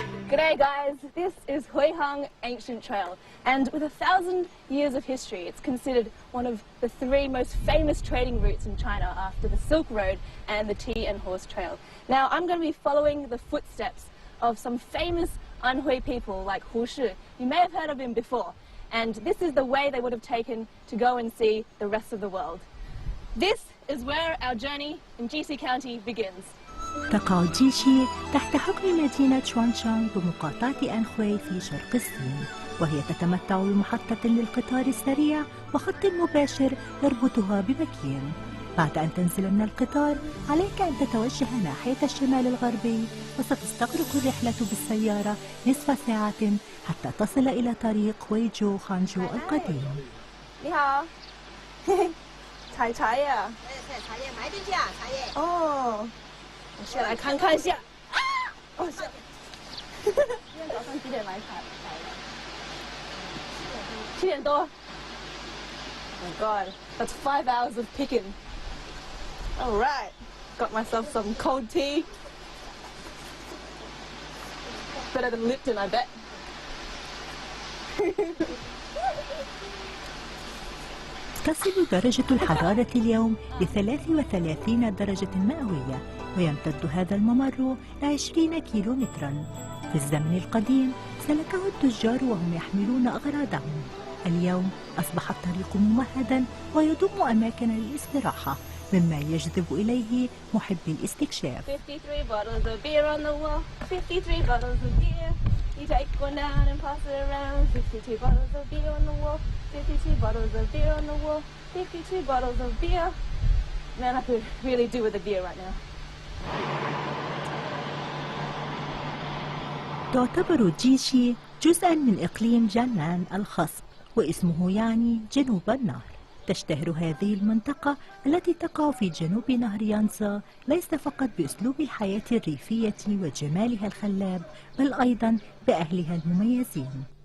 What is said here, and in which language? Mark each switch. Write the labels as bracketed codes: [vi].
[en] G'day guys, this is Huihang Ancient Trail, and with 1,000 years of history, it's considered one of the 3 most famous trading routes in China after the Silk Road and the Tea and Horse Trail. Now I'm going to be following the footsteps of some famous Anhui people like Hu Shi. You may have heard of him before, and this is the way they would have taken to go and see the rest of the world. This is where our journey in Jixi County begins. [ar] تقع جيشي تحت حكم مدينة شوانشانغ بمقاطعة أنخوي في شرق الصين، وهي تتمتع بمحطة للقطار السريع وخط مباشر يربطها ببكين. بعد أن تنزل من القطار عليك أن تتوجه ناحية الشمال الغربي، وستستغرق الرحلة بالسيارة نصف ساعة حتى تصل إلى طريق ويجو خانجو القديم. [zh] 你好，采茶叶啊？采茶叶，买点价茶叶。哦，我先来看看一下。啊！哦，是。今天早上几点来采的？7点多。 [en] Oh my God, that's 5 hours of picking. All right, got myself some cold tea. Better than Lipton, I bet. [ar] تصل درجة الحرارة اليوم ل 33 درجة مئوية، ويمتد هذا الممر ل20 كيلومترا. في الزمن القديم سلكه التجار وهم يحملون أغراضهم. اليوم أصبح الطريق ممهدا ويضم أماكن للاستراحة، مما يجذب إليه محبي الاستكشاف. [en] 53 bottles of beer on the wall, 53 bottles of beer. You take one down and pass it around. 52 bottles of beer on the wall, 52 bottles of beer on the wall, 52 bottles of beer. Man, I could really do with a beer right now. [ar] تعتبر جيشي جزءا من إقليم جانان الخصب، واسمه يعني جنوب النهر. تشتهر هذه المنطقة التي تقع في جنوب نهر يانزا ليس فقط بأسلوب الحياة الريفية وجمالها الخلاب، بل أيضا بأهلها المميزين.